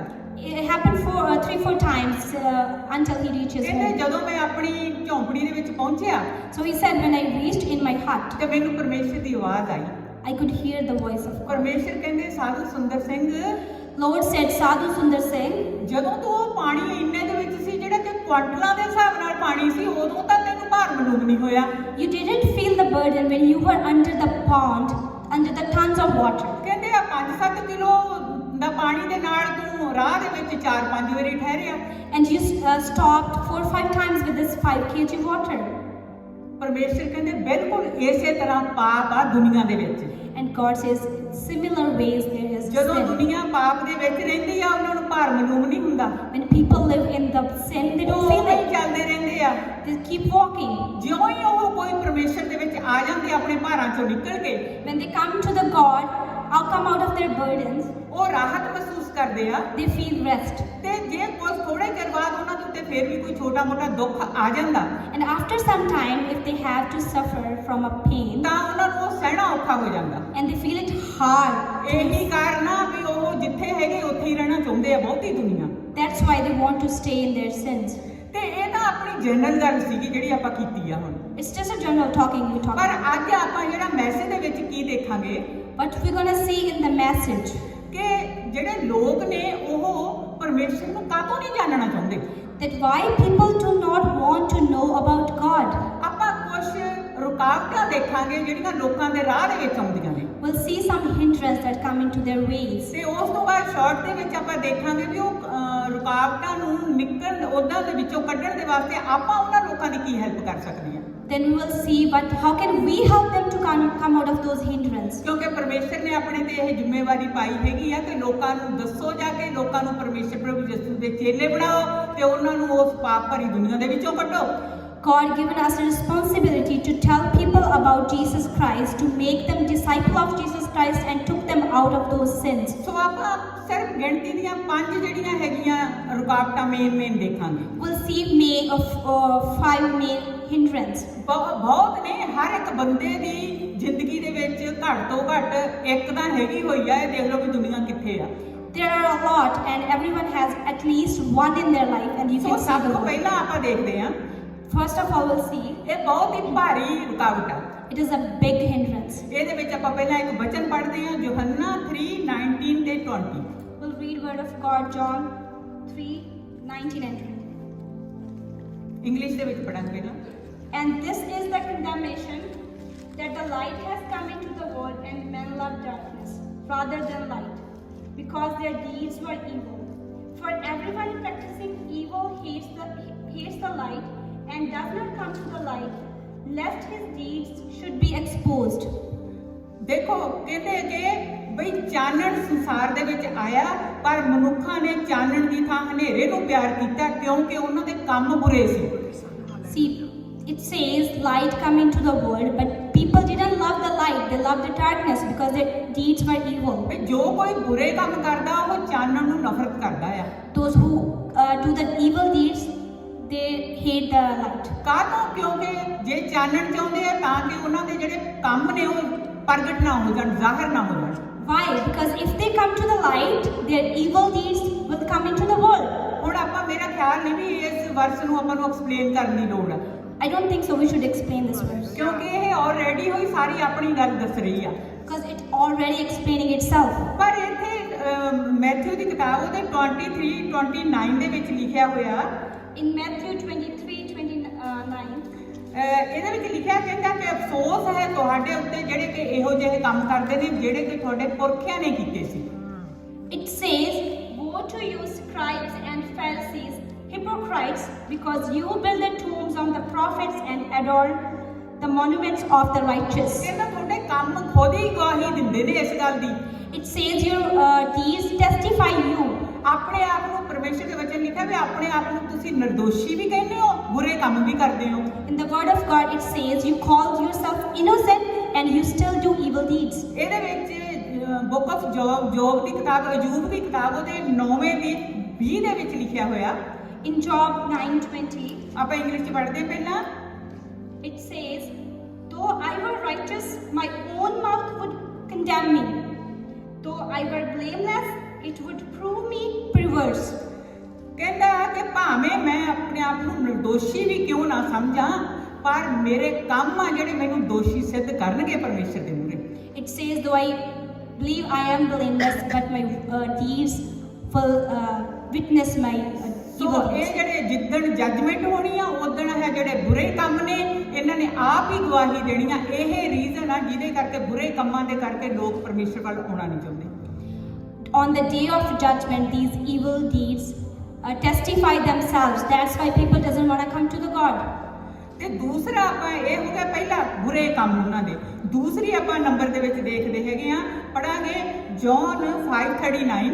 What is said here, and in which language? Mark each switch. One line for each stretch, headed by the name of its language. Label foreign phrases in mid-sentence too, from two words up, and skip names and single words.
English: It happened 3-4 times until he reaches
Punjabi: ਕਹਿੰਦੇ
English: home.
Punjabi: ਜਦੋਂ ਮੈਂ ਆਪਣੀ ਝੌਂਪੜੀ ਦੇ ਵਿੱਚ ਪਹੁੰਚਿਆ
English: So he said, when I reached in my hut,
Punjabi: ਤੇ ਮੈਨੂੰ ਪਰਮੇਸ਼ਰ ਦੀ ਆਵਾਜ਼ ਆਈ।
English: I could hear the voice of God.
Punjabi: ਪਰਮੇਸ਼ਰ ਕਹਿੰਦੇ ਸਾਧੂ ਸੁੰਦਰ ਸਿੰਘ,
English: Lord said, Sadhu Sundar Singh,
Punjabi: ਜਦੋਂ ਤੂੰ ਉਹ ਪਾਣੀ ਇੰਨੇ ਦੇ ਵਿੱਚ ਸੀ ਜਿਹੜਾ ਕਿ ਕੁਆਂਟਲਾਂ ਦੇ ਹਿਸਾਬ ਨਾਲ ਪਾਣੀ ਸੀ, ਉਦੋਂ ਤਾਂ ਤੈਨੂੰ ਭਾਰ ਮਲੂਮ ਨਹੀਂ ਹੋਇਆ।
English: you didn't feel the burden when you were under the pond, under the tons of water.
Punjabi: ਕਹਿੰਦੇ ਆ 5-7 ਕਿਲੋ ਦਾ ਪਾਣੀ ਦੇ ਨਾਲ ਤੂੰ ਰਾਹ ਦੇ ਵਿੱਚ 4-5 ਵਾਰੀ ਠਹਿਰਿਆ।
English: And you stopped 4-5 times with this 5 kg water.
Punjabi: ਪਰਮੇਸ਼ਰ ਕਹਿੰਦੇ ਬਿਲਕੁਲ ਇਸੇ ਤਰ੍ਹਾਂ ਪਾਪ ਆ ਦੁਨੀਆ ਦੇ ਵਿੱਚ।
English: And God says, similar ways there is
Punjabi: ਜਦੋਂ
English: sin.
Punjabi: ਦੁਨੀਆ ਪਾਪ ਦੇ ਵਿੱਚ ਰਹਿੰਦੀ ਆ ਉਹਨਾਂ ਨੂੰ ਭਾਰ ਮਲੂਮ ਨਹੀਂ ਹੁੰਦਾ,
English: When people live in the sin, they don't
Punjabi: ਉਹ
English: feel
Punjabi: ਉਵੇਂ ਹੀ
English: it.
Punjabi: ਚੱਲਦੇ ਰਹਿੰਦੇ ਆ।
English: They keep walking.
Punjabi: ਜਿਉਂ ਹੀ ਉਹ ਕੋਈ ਪਰਮੇਸ਼ਰ ਦੇ ਵਿੱਚ ਆ ਜਾਂਦੇ ਆਪਣੇ ਭਾਰਾਂ ਚੋਂ ਨਿਕਲ ਕੇ,
English: When they come to the God, come out of their burdens,
Punjabi: ਉਹ ਰਾਹਤ ਮਹਿਸੂਸ ਕਰਦੇ ਆ।
English: they feel rest.
Punjabi: ਤੇ ਜੇ ਕੁਝ ਥੋੜੇ ਚਿਰ ਬਾਅਦ ਉਹਨਾਂ ਦੇ ਉੱਤੇ ਫਿਰ ਵੀ ਕੋਈ ਛੋਟਾ-ਮੋਟਾ ਦੁੱਖ ਆ ਜਾਂਦਾ
English: And after some time, if they have to suffer from a pain,
Punjabi: ਤਾਂ ਉਹਨਾਂ ਨੂੰ ਉਹ ਸਹਿਣਾ ਔਖਾ ਹੋ ਜਾਂਦਾ।
English: and they feel it hard,
Punjabi: ਇਹੀ ਕਾਰਨ ਆ ਵੀ ਉਹ ਜਿੱਥੇ ਹੈਗੇ ਉੱਥੇ ਹੀ ਰਹਿਣਾ ਚਾਹੁੰਦੇ ਆ ਬਹੁਤੀ ਦੁਨੀਆ।
English: that's why they want to stay in their sins.
Punjabi: ਤੇ ਇਹ ਤਾਂ ਆਪਣੀ ਜਨਰਲ ਗੱਲ ਸੀਗੀ ਜਿਹੜੀ ਆਪਾਂ ਕੀਤੀ ਆ ਹੁਣ।
English: It's just a general talking we talk
Punjabi: ਪਰ
English: about.
Punjabi: ਅੱਜ ਆਪਾਂ ਜਿਹੜਾ ਮੈਸੇਜ ਦੇ ਵਿੱਚ ਕੀ ਦੇਖਾਂਗੇ
English: But we're going to see in the message,
Punjabi: ਕਿ ਜਿਹੜੇ ਲੋਕ ਨੇ ਉਹ ਪਰਮੇਸ਼ਰ ਨੂੰ ਕਾਹਤੋਂ ਨਹੀਂ ਜਾਣਨਾ ਚਾਹੁੰਦੇ।
English: that why people do not want to know about God.
Punjabi: ਆਪਾਂ ਕੁਝ ਰੁਕਾਵਟਾਂ ਦੇਖਾਂਗੇ ਜਿਹੜੀਆਂ ਲੋਕਾਂ ਦੇ ਰਾਹ ਦੇ ਵਿੱਚ ਆਉਂਦੀਆਂ ਨੇ
English: We'll see some hindrances that come into their ways.
Punjabi: ਤੇ ਉਸ ਤੋਂ ਬਾਅਦ ਸ਼ਾਰਟ ਦੇ ਵਿੱਚ ਆਪਾਂ ਦੇਖਾਂਗੇ ਵੀ ਉਹ ਰੁਕਾਵਟਾਂ ਨੂੰ ਨਿਕਲਣ ਉਹਨਾਂ ਦੇ ਵਿੱਚੋਂ ਕੱਢਣ ਦੇ ਵਾਸਤੇ ਆਪਾਂ ਉਹਨਾਂ ਲੋਕਾਂ ਦੀ ਕੀ ਹੈਲਪ ਕਰ ਸਕਦੇ ਹਾਂ
English: Then we will see how can we help them to come out of those hindrances.
Punjabi: ਕਿਉਂਕਿ ਪਰਮੇਸ਼ਰ ਨੇ ਆਪਣੇ ਤੇ ਇਹ ਜ਼ਿੰਮੇਵਾਰੀ ਪਾਈ ਹੈਗੀ ਆ ਕਿ ਲੋਕਾਂ ਨੂੰ ਦੱਸੋ ਜਾ ਕੇ ਲੋਕਾਂ ਨੂੰ ਪਰਮੇਸ਼ਰ ਪ੍ਰਭੂ ਯਿਸੂ ਦੇ ਚੇਲੇ ਬਣਾਓ ਤੇ ਉਹਨਾਂ ਨੂੰ ਉਸ ਪਾਪ ਭਰੀ ਦੁਨੀਆ ਦੇ ਵਿੱਚੋਂ ਕੱਢੋ
English: God given us a responsibility to tell people about Jesus Christ, to make them disciple of Jesus Christ and took them out of those sins.
Punjabi: ਸੋ ਆਪਾਂ ਸਿਰਫ ਗਿਣਤੀ ਦੀਆਂ 5 ਜਿਹੜੀਆਂ ਹੈਗੀਆਂ ਰੁਕਾਵਟਾਂ ਮੇਨ ਦੇਖਾਂਗੇ
English: We'll see 5 main hindrances.
Punjabi: ਬਹੁਤ ਨੇ ਹਰ ਇੱਕ ਬੰਦੇ ਦੀ ਜ਼ਿੰਦਗੀ ਦੇ ਵਿੱਚ ਘੱਟ ਤੋਂ ਘੱਟ ਇੱਕ ਤਾਂ ਹੈਗੀ ਹੋਈ ਆ ਇਹ ਦੇਖ ਲਓ ਵੀ ਦੁਨੀਆ ਕਿੱਥੇ ਆ
English: There are a lot and everyone has at least one in their life and you
Punjabi: ਸੋ
English: can see
Punjabi: ਸਭ
English: the
Punjabi: ਤੋਂ
English: one.
Punjabi: ਪਹਿਲਾਂ ਆਪਾਂ ਦੇਖਦੇ ਹਾਂ
English: First of all we'll see
Punjabi: ਇਹ ਬਹੁਤ ਹੀ ਭਾਰੀ ਰੁਕਾਵਟ ਆ
English: it is a big hindrance.
Punjabi: ਇਹਦੇ ਵਿੱਚ ਆਪਾਂ ਪਹਿਲਾਂ ਇੱਕ ਵਚਨ ਪੜ੍ਹਦੇ ਹਾਂ ਯੋਹੰਨਾ 3:19 ਤੇ 20
English: We'll read word of God John 3:19 and 20.
Punjabi: ਇੰਗਲਿਸ਼ ਦੇ ਵਿੱਚ ਪੜਾਂਗੇ ਨਾ
English: And this is the condemnation that the light has come into the world and men love darkness rather than light because their deeds were evil. For everyone practicing evil hates the light and does not come to the light lest his deeds should be exposed.
Punjabi: ਦੇਖੋ ਕਹਿੰਦੇ ਕਿ ਬਈ ਚਾਨਣ ਸੰਸਾਰ ਦੇ ਵਿੱਚ ਆਇਆ ਪਰ ਮਨੁੱਖਾਂ ਨੇ ਚਾਨਣ ਦੀ ਥਾਂ ਹਨੇਰੇ ਨੂੰ ਪਿਆਰ ਕੀਤਾ ਕਿਉਂਕਿ ਉਹਨਾਂ ਦੇ ਕੰਮ ਬੁਰੇ ਸੀ
English: See, it says light come into the world, but people didn't love the light, they loved the darkness because their deeds were evil.
Punjabi: ਵੀ ਜੋ ਕੋਈ ਬੁਰੇ ਕੰਮ ਕਰਦਾ ਉਹ ਚਾਨਣ ਨੂੰ ਨਫ਼ਰਤ ਕਰਦਾ ਆ
English: Those who do the evil deeds, they hate the light.
Punjabi: ਕਾਹਤੋਂ ਕਿਉਂਕਿ ਜੇ ਚਾਨਣ ਚਾਹੁੰਦੇ ਆ ਤਾਂ ਕਿ ਉਹਨਾਂ ਦੇ ਜਿਹੜੇ ਕੰਮ ਨੇ ਉਹ ਪ੍ਰਗਟ ਨਾ ਹੋ ਜਾਣ ਜ਼ਾਹਿਰ ਨਾ ਹੋ ਜਾਣ
English: Why? Because if they come to the light, their evil deeds will come into the world.
Punjabi: ਹੁਣ ਆਪਾਂ ਮੇਰਾ ਖਿਆਲ ਨਹੀਂ ਵੀ ਇਸ ਵਰਸ ਨੂੰ ਆਪਾਂ ਨੂੰ ਐਕਸਪਲੇਨ ਕਰਨ ਦੀ ਲੋੜ ਆ
English: I don't think so we should explain this verse.
Punjabi: ਕਿਉਂਕਿ ਇਹ ਆਲਰੇਡੀ ਹੋਈ ਸਾਰੀ ਆਪਣੀ ਗੱਲ ਦੱਸ ਰਹੀ ਆ
English: Because it's already explaining itself.
Punjabi: ਪਰ ਇੱਥੇ ਮੈਥਿਊ ਦੀ ਕਿਤਾਬ ਉਹਦੇ 23:29 ਦੇ ਵਿੱਚ ਲਿਖਿਆ ਹੋਇਆ
English: In Matthew 23:29,
Punjabi: ਇਹਦੇ ਵਿੱਚ ਲਿਖਿਆ ਕਹਿੰਦਾ ਕਿ ਅਫਸੋਸ ਹੈ ਤੁਹਾਡੇ ਉੱਤੇ ਜਿਹੜੇ ਕਿ ਇਹੋ ਜਿਹੇ ਕੰਮ ਕਰਦੇ ਨੇ ਜਿਹੜੇ ਕਿ ਤੁਹਾਡੇ ਪੁਰਖਿਆਂ ਨੇ ਕੀਤੇ ਸੀ
English: it says, Woe to you, scribes and Pharisees, hypocrites, because you build the tombs of the prophets and adorn the monuments of the righteous.
Punjabi: ਕਹਿੰਦਾ ਤੁਹਾਡੇ ਕੰਮ ਖੁਦ ਹੀ ਗਵਾਹੀ ਦਿੰਦੇ ਨੇ ਇਸ ਗੱਲ ਦੀ
English: It says your deeds testify you.
Punjabi: ਆਪਣੇ ਆਪ ਨੂੰ ਪਰਮੇਸ਼ਰ ਦੇ ਵਚਨ ਲਿਖਿਆ ਵੀ ਆਪਣੇ ਆਪ ਨੂੰ ਤੁਸੀਂ ਨਿਰਦੋਸ਼ੀ ਵੀ ਕਹਿੰਦੇ ਹੋ ਬੁਰੇ ਕੰਮ ਵੀ ਕਰਦੇ ਹੋ
English: In the word of God it says you call yourself innocent and you still do evil deeds.
Punjabi: ਇਹਦੇ ਵਿੱਚ ਬੁੱਕ ਆਫ ਜੋਬ ਦੀ ਕਿਤਾਬ ਅਯੂਬ ਦੀ ਕਿਤਾਬ ਉਹਦੇ 9ਵੇਂ ਦੀ 20 ਦੇ ਵਿੱਚ ਲਿਖਿਆ ਹੋਇਆ
English: In Job 9:20
Punjabi: ਆਪਾਂ ਇੰਗਲਿਸ਼ ਚ ਪੜ੍ਹਦੇ ਹਾਂ ਪਹਿਲਾਂ
English: it says, Though I were righteous, my own mouth would condemn me. Though I were blameless, it would prove me perverse.
Punjabi: ਕਹਿੰਦਾ ਕਿ ਭਾਵੇਂ ਮੈਂ ਆਪਣੇ ਆਪ ਨੂੰ ਨਿਰਦੋਸ਼ੀ ਵੀ ਕਿਉਂ ਨਾ ਸਮਝਾਂ ਪਰ ਮੇਰੇ ਕੰਮ ਆ ਜਿਹੜੇ ਮੈਨੂੰ ਦੋਸ਼ੀ ਸਿੱਧ ਕਰਨਗੇ ਪਰਮੇਸ਼ਰ ਦੇ ਮੂਹਰੇ
English: It says, though I believe I am blameless, but my deeds will witness my
Punjabi: ਸੋ
English: evil
Punjabi: ਇਹ
English: deeds.
Punjabi: ਜਿਹੜੇ ਜਿੱਦਣ ਜੱਜਮੈਂਟ ਹੋਣੀ ਆ ਉਦਣ ਹੈ ਜਿਹੜੇ ਬੁਰੇ ਕੰਮ ਨੇ ਇਹਨਾਂ ਨੇ ਆਪ ਹੀ ਗਵਾਹੀ ਦੇਣੀ ਆ ਇਹ ਰੀਜ਼ਨ ਆ ਜਿਹਦੇ ਕਰਕੇ ਬੁਰੇ ਕੰਮਾਂ ਦੇ ਕਰਕੇ ਲੋਕ ਪਰਮੇਸ਼ਰ ਵੱਲ ਆਉਣਾ ਨਹੀਂ ਚਾਹੁੰਦੇ
English: On the day of judgment, these evil deeds testify themselves. That's why people doesn't want to come to the God.
Punjabi: ਤੇ ਦੂਸਰਾ ਆਪਾਂ ਇਹ ਹੋ ਗਿਆ ਪਹਿਲਾ ਬੁਰੇ ਕੰਮ ਉਹਨਾਂ ਦੇ ਦੂਸਰੀ ਆਪਾਂ ਨੰਬਰ ਦੇ ਵਿੱਚ ਦੇਖਦੇ ਹੈਗੇ ਆ ਪੜਾਂਗੇ ਜੌਨ 5:39